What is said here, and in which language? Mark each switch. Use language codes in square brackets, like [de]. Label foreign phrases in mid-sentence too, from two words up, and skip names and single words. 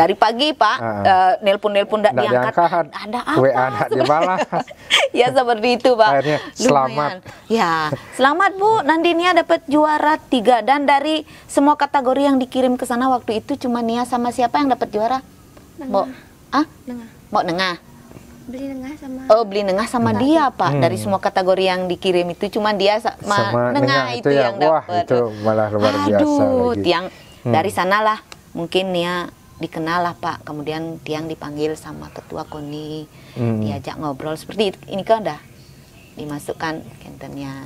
[id] Dari pagi Pak, nelpon-nelpon ndak Nggak diangkat. diangkat, Ada apa? WA nggak dibalas. Ya seperti itu Pak. Akhirnya selamat. Lumayan. Ya, selamat Bu, Nandinia dapat juara 3 dan dari semua kategori yang dikirim ke sana waktu itu cuma Nia sama siapa yang dapat juara? Mbok, Nengah. Mbok Nengah. Beli nengah sama Oh, beli Nengah sama dia Pak. Dari semua kategori yang dikirim itu cuma dia sama Nengah itu yang wah, dapat. itu malah luar biasa Aduh, lagi. tiang dari sanalah mungkin Nia dikenal lah Pak. Kemudian tiang dipanggil sama ketua KONI, diajak ngobrol seperti ini kan dah dimasukkan kentennya.